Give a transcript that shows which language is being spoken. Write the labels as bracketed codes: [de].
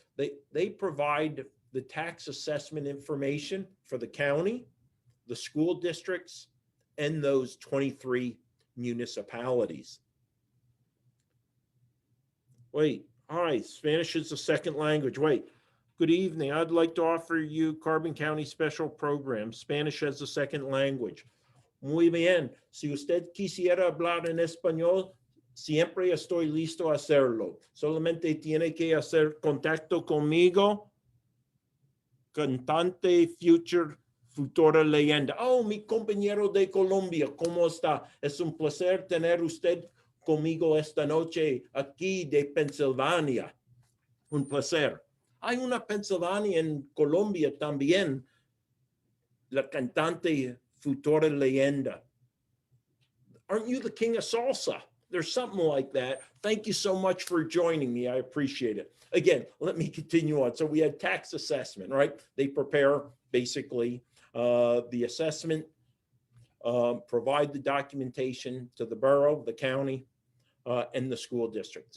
[en] They provide the tax assessment information for the county, the school districts, and those 23 municipalities. Wait, all right, Spanish is the second language. Wait, good evening. I'd like to offer you Carbon County Special Program, Spanish as a second language. [es] Muy bien. Si usted quisiera hablar en español, siempre estoy listo a hacerlo. Solamente tiene que hacer contacto conmigo, cantante futura leyenda. Oh, mi compañero de Colombia, ¿cómo está? Es un placer tener usted conmigo esta noche aquí de Pensilvania. Un placer. Hay una Pensilvania en Colombia también, la cantante futura leyenda. [en] Aren't you the king of salsa? There's something like that. Thank you so much for joining me. I appreciate it. Again, let me continue on. So we had tax assessment, right? They prepare basically the assessment, provide the documentation to the borough, the county, and the school districts.